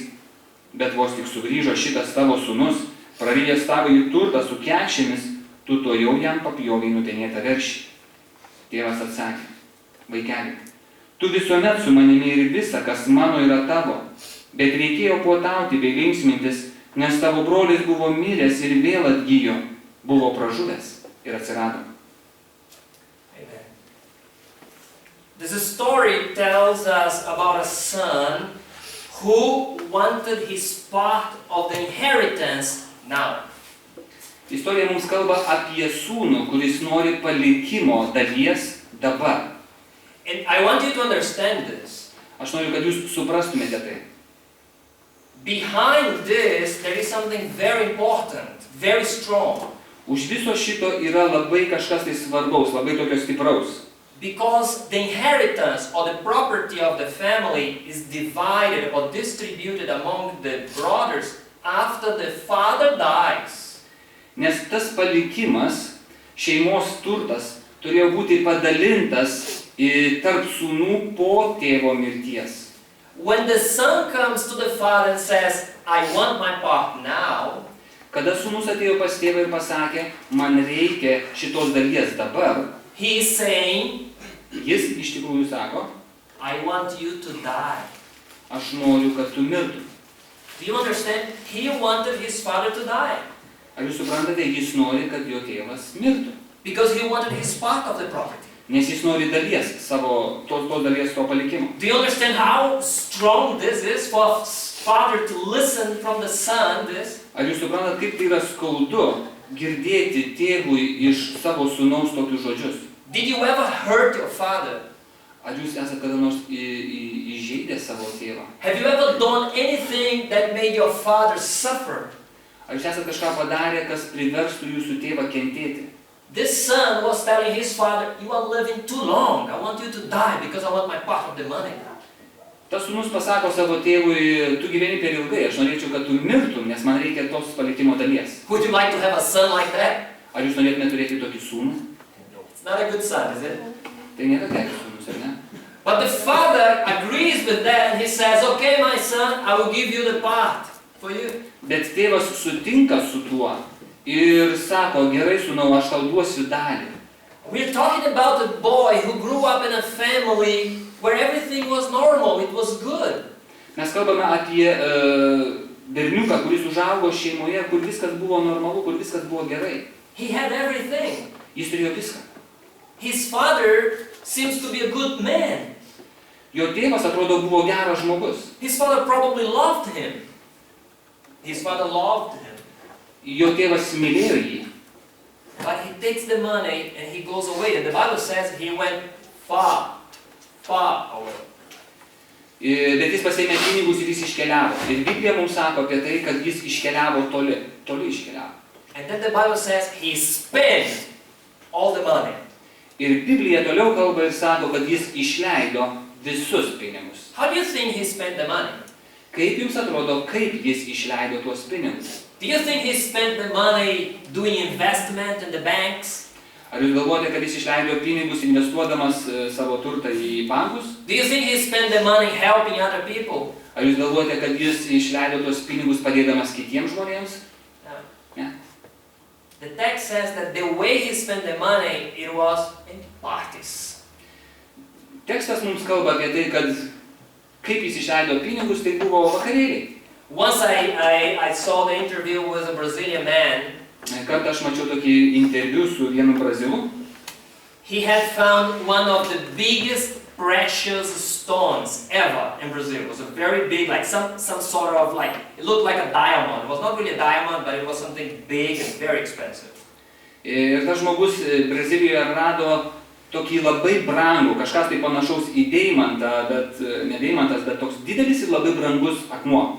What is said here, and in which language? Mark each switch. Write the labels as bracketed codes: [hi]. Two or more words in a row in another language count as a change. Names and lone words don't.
[lt] Bet vos tik sugrįžo šitas tavo sūnus, prarijęs tavąjį turtą su kekšėmis, tu tuojau jam papjovei nupenėtą veršį. Tėvas atsakė: vaikeli, tu visuomet su manimi ir visa, kas mano, yra tavo, bet reikėjo puotauti bei linksmintis, nes tavo brolis buvo miręs ir vėl atgijo, buvo pražuvęs ir atsirado. [en] This story tells us about a son who wanted his part of the inheritance now. [lt] Istorija mums kalba apie sūnų, kuris nori palikimo dalies dabar. [en] And I want you to understand this. [lt] Aš noriu, kad jūs suprastumėte tai. [en] Behind this, there is something very important, very strong. [lt] Už viso šito yra labai kažkas tai svarbaus, labai tokio stipraus. [en] Because the inheritance or the property of the family is divided or distributed among the brothers after the father dies. [lt] Nes tas palikimas, šeimos turtas, turėjo būti padalintas tarp sūnų po tėvo mirties. [en] When the son comes to the father and says, I want my part now, [lt] kada sūnus atėjo pas tėvą ir pasakė, man reikia šitos dalies dabar, [en] he is saying, [lt] jis iš tikrųjų sako, [en] I want you to die. [lt] Aš noriu, kad tu mirtum. [en] Do you understand? He wanted his father to die. [lt] Ar jūs suprantate, jis nori, kad jo tėvas mirtų? [en] Because he wanted his part of the property. [lt] Nes jis nori dalies savo, tos dalies to palikimo. [en] Do you understand how strong this is for a father to listen from the son this? [lt] Ar jūs suprantate, kaip tai yra skaudu girdėti tėvui iš savo sūnaus tokius žodžius? [en] Did you ever hurt your father? [lt] Ar jūs esate kada nors įžeidę savo tėvą? [en] Have you ever done anything that made your father suffer? [lt] Ar jūs esate kažką padarę, kas priverstų jūsų tėvą kentėti? [en] This son was telling his father, you are living too long. I want you to die because I want my part of the money. [lt] Tas sūnus pasako savo tėvui, tu gyveni per ilgai, aš norėčiau, kad tu mirtum, nes man reikia tos palikimo dalies. [en] Would you like to have a son like that? [lt] Ar jūs norėtumėte turėti tokį sūnų? [en] It's not a good son, is it? [lt] Tai nėra geras sūnus, ar ne? [en] But the father agrees with that and he says, okay, my son, I will give you the part for you. [lt] Bet tėvas sutinka su tuo ir sako, gerai sūnau, aš tau duosiu dalį. [en] We're talking about a boy who grew up in a family where everything was normal, it was good. [lt] Mes kalbame apie berniuką, kuris užaugo šeimoje, kur viskas buvo normalu, kur viskas buvo gerai. [en] He had everything. [lt] Jis turėjo viską. [en] His father seems to be a good man. Jo tėvas atrodo buvo geras žmogus. His father probably loved him. His father loved him. [lt] Jo tėvas mylėjo jį. [en] But he takes the money and he goes away. And the Bible says he went far, far away. [lt] Bet jis pasėmė pinigus ir jis iškeliavo. Ir Biblija mums sako apie tai, kad jis iškeliavo toli. Toli iškeliavo. [en] And then the Bible says he spent all the money. [lt] Ir Biblija toliau kalba ir sako, kad jis išleido visus pinigus. [en] How do you think he spent the money? [lt] Kaip jums atrodo, kaip jis išleido tuos pinigus? [en] Do you think he spent the money doing investment in the banks? [lt] Ar jūs galvojate, kad jis išleido pinigus investuodamas savo turtą į bankus? [en] Do you think he spent the money helping other people? [lt] Ar jūs galvojate, kad jis išleido tuos pinigus padėdamas kitiems žmonėms? [en] No. [lt] Ne. [en] The text says that the way he spent the money, it was in parties. [lt] Tekstas mums kalba apie tai, kad kaip jis išleido pinigus, tai buvo vakarėliai. [en] Once I saw the interview with a Brazilian man. [lt] Kartą aš mačiau tokį interviu su vienu brazilu. [en] He had found one of the biggest precious stones ever in Brazil. It was a very big, like some sort of like, it looked like a diamond. It was not really a diamond, but it was something big and very expensive. [lt] Ir tas žmogus Brazilijoje rado tokį labai brangų, kažkas tai panašaus į deimantą, bet ne deimantas, bet toks didelis ir labai brangus akmuo.